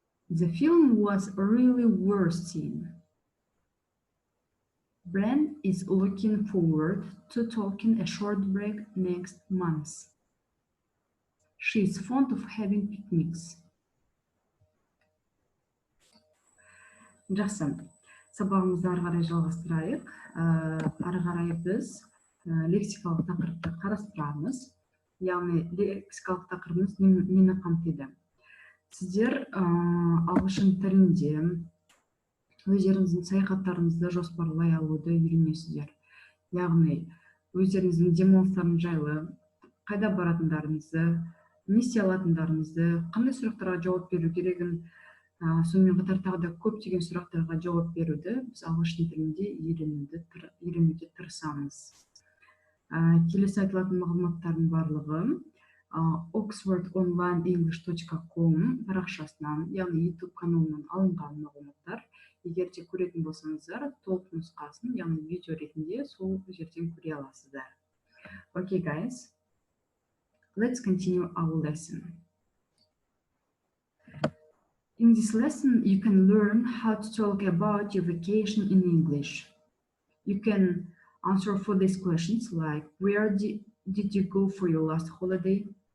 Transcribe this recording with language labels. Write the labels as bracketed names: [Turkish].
[English] The film was really worth seeing. Brent is looking forward to taking a short break next month. She is fond of having picnics. [Kazakh] Жақсы. Сабағымызды ары қарай жалғастырайық. Ары қарай біз лексикалық тақырыпты қарастырамыз. Яғни лексикалық тақырыбымыз нені қамтиды? Сіздер ағылшын тілінде өздеріңіздің саяхаттарыңызды жоспарлай алуды үйренесіздер. Яғни өздеріңіздің демалыстарыңыз жайлы, қайда баратындарыңызды, не істей алатындарыңызды, қандай сұрақтарға жауап беру керегін, сонымен қатар тағы да көптеген сұрақтарға жауап беруді біз ағылшын тілінде үйренуге тырысамыз. Келесі айтылатын мағлұматтардың барлығы oxfordonlineenglish.com парақшасынан, яғни YouTube каналынан алынған мағлұматтар. Егер де көретін болсаңыздар, толық нұсқасын, яғни видео ретінде сол жерден көре аласыздар. [English] Okay, guys, let's continue our lesson. In this lesson, you can learn how to talk about your vacation in English. You can answer for these questions like, where did you go for your last holiday?